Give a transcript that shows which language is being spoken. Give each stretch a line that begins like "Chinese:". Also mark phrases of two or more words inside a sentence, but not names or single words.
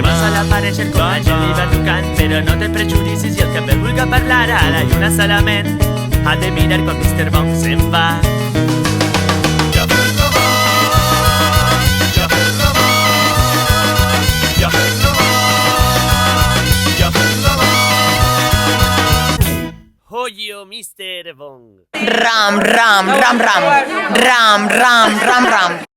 Catalan: Monk sol aparèixer com l'àngel li va tocant, però no té prejudicis i el que amb ell vulga parlar a la lluna solament ha de mirar quan Mr. Monk se'n va. Ja fes la mar, ja fes la mar, ja fes la mar, ja fes la mar.
Spanish: Oye, Mr. Bong. Ram, ram, ram, ram. Ram, ram, ram, ram.